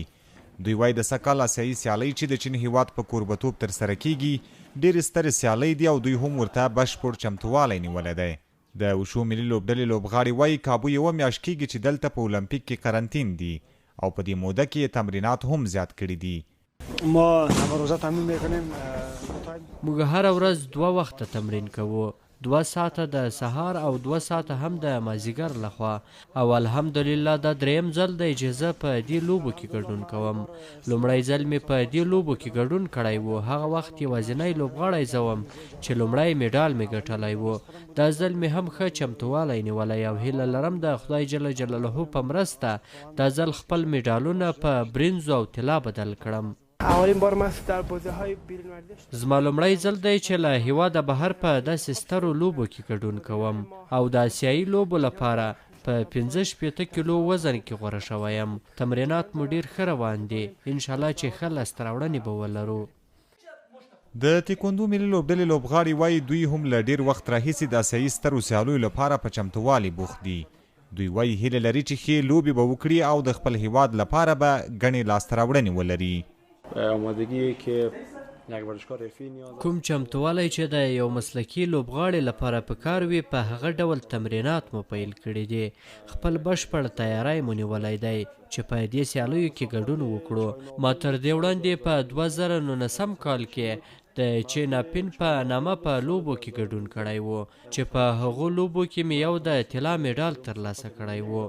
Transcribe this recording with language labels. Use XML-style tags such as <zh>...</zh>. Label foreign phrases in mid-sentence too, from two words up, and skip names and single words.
<ps>دوی وایي د سږ کال آسیایي سیالۍ چې د چین هیواد په کوربتوب ترسره کیږي ډېرې سترې سیالۍ دي او دوی هم ورته بشپړ چمتووالی نیولی دی. د وشو ملي لوبډلې لوبغاړي وایي کابو یوه میاشت کیږي چې دلته په اولمپیک کې قرنطین دي او په دې موده کې تمرینات هم زیات کړي دي.</ps> <fa>ما هر روزه تمرین میکنیم.</fa> <ps>موږ هر ورځ 2 وخته تمرین کوو، 2 ساعته د سهار او 2 ساعته هم د مازیګر لخوا، او الحمدلله دا دریم ځل دی چې زه په دې لوبو کې ګډون کوم. لومړی ځل مې په دې لوبو کې ګډون کړی و، هغه وخت یوازینی لوبغاړی زه وم چې لومړی میډال مې ګټلی و. دا ځل مې هم ښه چمتووالی نیولی او هیله لرم د خدای جل جلاله په مرسته دا ځل خپل میډالونه په برنزو او طلا بدل کړم.</ps> <fa>اولین بار ما در بازی‌های بیرون ورزش</fa> <ps>زما لومړی ځل دی چې له هیواده بهر په داسې سترو لوبو کې ګډون کوم او د آسیایي لوبو لپاره په 15 کیلو وزن کې غوره شوی یم. تمرینات مو ډېر ښه روان دي، انشاءالله چې ښه لاسته راوړنې به ولرو. د تیکوندو ملي لوبډلې لوبغاړي وایي دوی هم له ډېر وخت راهیسې د آسیایي سترو سیالیو لپاره په چمتووالي بوخت دي. دوی وایي هیله لري چې ښې لوبې به وکړي او د خپل هیواد لپاره به ګڼې لاسته راوړنې ولري.</ps> <fa>آمادگی که یک ورزشکار حرفه‌ای نیاز</fa> <ps>کوم چمتووالی چې د یو مسلکي لوبغاړي لپاره پکار وي په هغه ډول تمرینات مو پیل کړي دي. خپل بشپړ تیاری مو نیولی دی چې په دې سیالیو کې ګډون وکړو. ما تر دې وړاندې په 2019 کال کې د چیناپین په نامه په لوبو کې ګډون کړی و چې په هغو لوبو کې مې یو د طلا میډال ترلاسه کړی و.</ps>